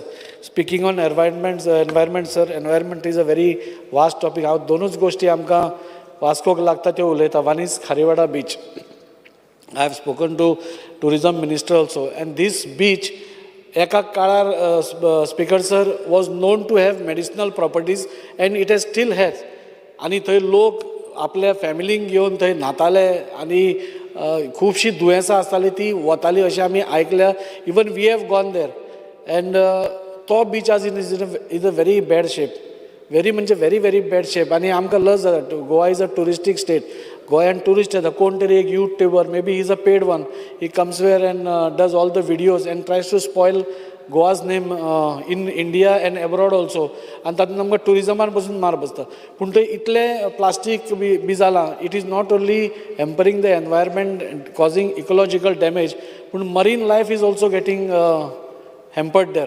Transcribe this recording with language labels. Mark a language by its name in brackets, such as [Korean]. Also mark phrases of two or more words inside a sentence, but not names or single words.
[English] Speaking on environment sir, environment is a very vast topic. [Konkani] हांव 2च गोश्टी आमकां वास्कोक लागता त्यो उलयता. [English] One is Kharewada beach. I have spoken to tourism minister also, and this beach [Konkani] एका काळार [English] Speaker sir was known to have medicinal properties and it has still has. [Konkani] आनी थंय लोक आपल्या फॅमिलींक घेवन थंय न्हाताले आनी खुबशीं दुयेंसां आसतालीं ती वतालीं अशें आमी आयकल्या. [English] Even we have gone there and [Konkani] तो बीच आज [English] is a very bad shape. very म्हणजे very bad shape. [Konkani] आनी आमकां लज जाता. [English] Goa is a touristic state. [Konkani] गोंयान टुरिस्ट येता. कोण तरी एक [English] YouTuber, may be he is a paid one, he comes where and does all the videos and tries to spoil Goa's name in India and abroad also. [Konkani] आनी तातूंत आमकां टुरिजमान पसून मार बसता. पूण थंय इतलें प्लास्टीक बी जालां. [English] It is not only hampering the environment, causing ecological damage, पूण marine life is also getting hampered there.